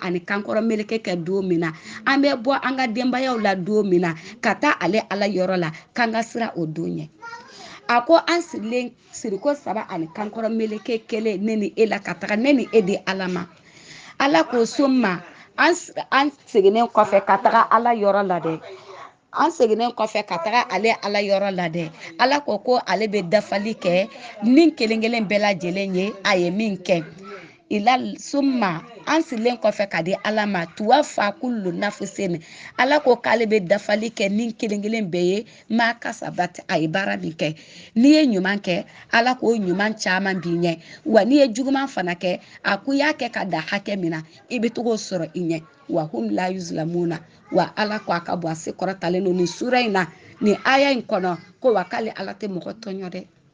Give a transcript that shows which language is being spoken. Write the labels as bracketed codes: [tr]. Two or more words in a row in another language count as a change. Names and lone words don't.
[bm] ani kankɔrɔ meleke kɛ don min na an bɛ bɔ an ka denbayaw la don min na ka taa ale ala yɔrɔ la k'an ka sira o don ɲɛ a ko an sirilen siriko 3 ani kankɔrɔ meleke kelen ne ni e la ka taga ne ni e di ala ma ala ko summa an seginnen kɔfɛ ka taga ala yɔrɔ la dɛ an seginnen kɔfɛ ka taga ale ala yɔrɔ la dɛ ala ko ale bɛ dafali kɛ nin kelen kelen bɛɛ lajɛlen ye a ye min kɛ summa an sigilen kɔfɛ ka di ala ma [ar] توفى كل نفس [bm] ala ko k'ale bɛ dafali kɛ nin kelen kelen bɛɛ ye [ar] ما كسبت [bm] a ye baara min kɛ n'i ye ɲuman kɛ ala ko ɲuman caman b'i ɲɛ wa n'i ye juguman fana kɛ a ko i y'a kɛ ka da hakɛ min na i bɛ togo sɔrɔ i ɲɛ [ar] وهم لا يظلمون [bm] wa ala ko a ka bɔ a se kɔrɔtalen don nin sura in na nin aya in kɔnɔ ko wa k'ale ala tɛ mɔgɔ tɔɲɔ dɛ